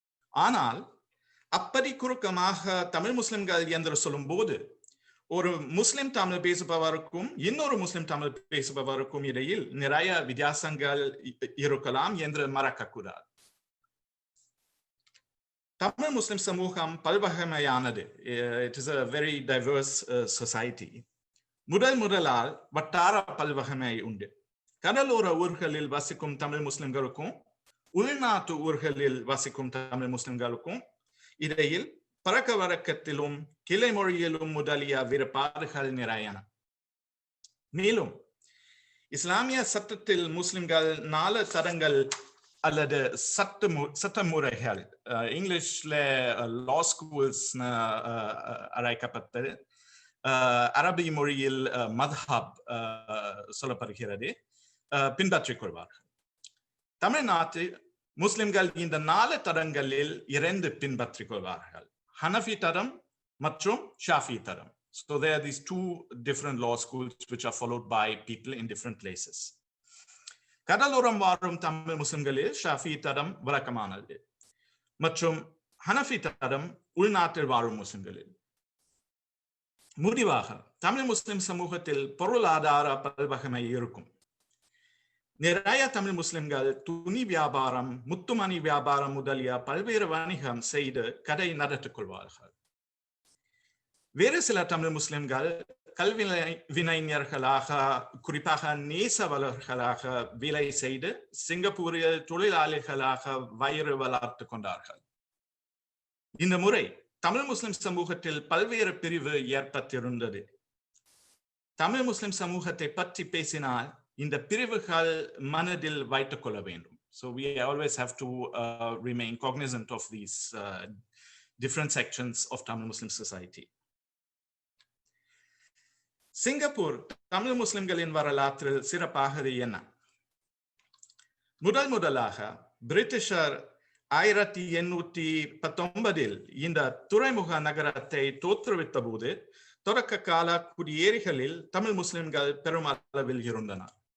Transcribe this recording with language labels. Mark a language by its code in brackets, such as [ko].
[ta] ஆனால் அப்படி குறுக்கமாக தமிழ் முஸ்லிம்கள் என்று சொல்லும் போது ஒரு முஸ்லிம் தமிழ் பேசுபவருக்கும் இன்னொரு முஸ்லிம் தமிழ் பேசுபவருக்கும் இடையில் நிறைய வித்தியாசங்கள் இருக்கலாம் என்று மறக்கக்கூடாது. தமிழ் முஸ்லிம் சமூகம் பல்வகைமையானது. [en] It is a very diverse society. [ta] முதலால் வட்டார பல்வகைமை உண்டு. கடலோர ஊர்களில் வசிக்கும் தமிழ் முஸ்லிம்களுக்கும் உள்நாட்டு ஊர்களில் வசிக்கும் தமிழ் முஸ்லிம்களுக்கும் இடையில் பழக்க வழக்கத்திலும் கிளை மொழியிலும் முதலிய வேறுபாடுகள் நிறையன. மேலும் இஸ்லாமிய சட்டத்தில் முஸ்லிம்கள் 4 தரங்கள் அல்லது சட்ட முறைகள், இங்கிலீஷ்ல லா ஸ்கூல்ஸ் அழைக்கப்பட்டது, அரபி மொழியில் மத்ஹப் சொல்லப்படுகிறது, பின்பற்றிக் கொள்வார்கள். தமிழ்நாட்டில் முஸ்லிம்கள் இந்த 4 தரங்களில் 2 பின்பற்றிக் கொள்வார்கள், ஹனஃபி தரம் மற்றும் ஷாஃபி தரம். [en] So there are these 2 different law schools which are followed by people in different places. [ta] கடலோரம் வாழும் தமிழ் முஸ்லிம்களில் ஷாஃபி தரம் வழக்கமானது மற்றும் ஹனஃபி தரம் உள்நாட்டில் வாழும் முஸ்லிம்களில். முடிவாக தமிழ் முஸ்லிம் சமூகத்தில் பொருளாதார பல்வகைமை இருக்கும். நிறைய தமிழ் முஸ்லிம்கள் துணி வியாபாரம், முத்துமணி வியாபாரம் முதலிய பல்வேறு வணிகம் செய்து கடை நடத்திக் கொள்வார்கள். வேறு சில தமிழ் முஸ்லிம்கள் கல்விஞர்களாக, குறிப்பாக நேசவலர்களாக வேலை செய்து சிங்கப்பூரில் தொழிலாளிகளாக வயிறு வளர்த்து கொண்டார்கள். இந்த முறை தமிழ் முஸ்லிம் சமூகத்தில் பல்வேறு பிரிவு ஏற்பட்டிருந்தது. தமிழ் முஸ்லிம் சமூகத்தை பற்றி பேசினால் இந்த பிரிவுகள் மனதில் வைத்துக் கொள்ள வேண்டும். [en] So we always have to remain cognizant of these different sections of Tamil Muslim society. [ta] Singapore Tamil முஸ்லிம்களின் வரலாற்றில் சிறப்பாக என்ன? முதலாக பிரிட்டிஷர் 1819 இந்த துறைமுக நகரத்தை தோற்றுவித்த போது தொடக்க கால குடியேறிகளில் தமிழ் முஸ்லிம்கள் பெருமளவில் இருந்தனர்.